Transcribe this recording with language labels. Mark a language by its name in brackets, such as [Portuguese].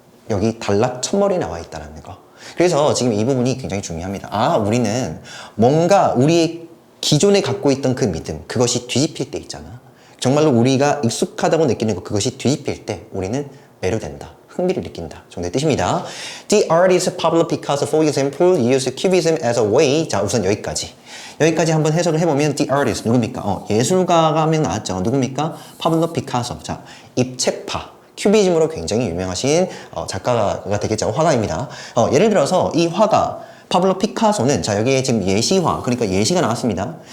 [Korean] 여기 단락 첫머리에 나와 있다는 거. 그래서 지금 이 부분이 굉장히 중요합니다. 우리는 뭔가 우리의 기존에 갖고 있던 그 믿음, 그것이 뒤집힐 때 있잖아. 정말로 우리가 익숙하다고 느끼는 것, 그것이 뒤집힐 때 우리는 매료된다, 흥미를 느낀다 정도의 뜻입니다. [English] The artist Pablo Picasso, for example, used cubism as a way. [Korean] 자, 우선 여기까지 한번 해석을 해보면 The artist 누굽니까? 예술가가 한 명 나왔죠. 누굽니까? 파블로 피카소. 자, 입체파, 큐비즘으로 굉장히 유명하신 작가가 되겠죠. 화가입니다. 예를 들어서 이 화가 파블로 피카소는, 자, 여기에 지금 예시화, 그러니까 예시가 나왔습니다.